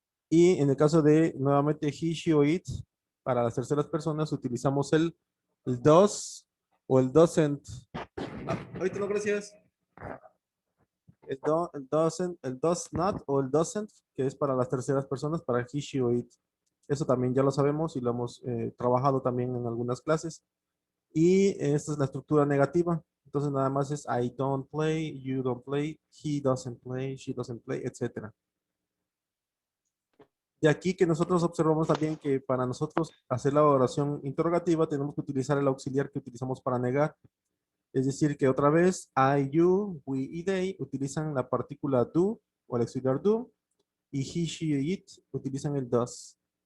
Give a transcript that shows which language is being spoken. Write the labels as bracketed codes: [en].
[es] Y en el caso de, nuevamente, he, she o it, para las terceras personas, utilizamos el does o el doesn't. Ahorita no, gracias. El does not o el doesn't, que es para las terceras personas, para he, she o it. Eso también ya lo sabemos y lo hemos trabajado también en algunas clases. Y esta es la estructura negativa. Entonces nada más es [en] I don't play, you don't play, he doesn't play, [es] she doesn't play, etcétera. De aquí que nosotros observamos también que para nosotros hacer la oración interrogativa tenemos que utilizar el auxiliar que utilizamos para negar. Es decir, que otra vez I, you, we y they utilizan la partícula do o el auxiliar do y he, she y it utilizan el does.